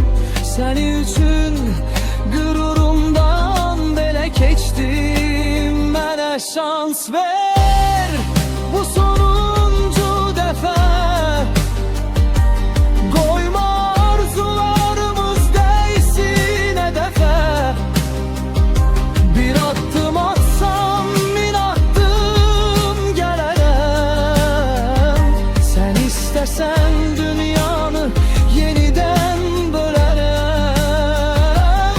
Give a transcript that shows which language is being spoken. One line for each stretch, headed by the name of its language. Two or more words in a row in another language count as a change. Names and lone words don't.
Azerbaijani: Səni üçün qürurumdan belə keçdim. Mənə şans ver, bu sonuncu dəfə. Qoyma arzularımız
Turkish: değsin hedefe.
Azerbaijani: Bir adım atsam min adım gələrəm.
Turkish: Sen istesen dünyanı yeniden bölərəm.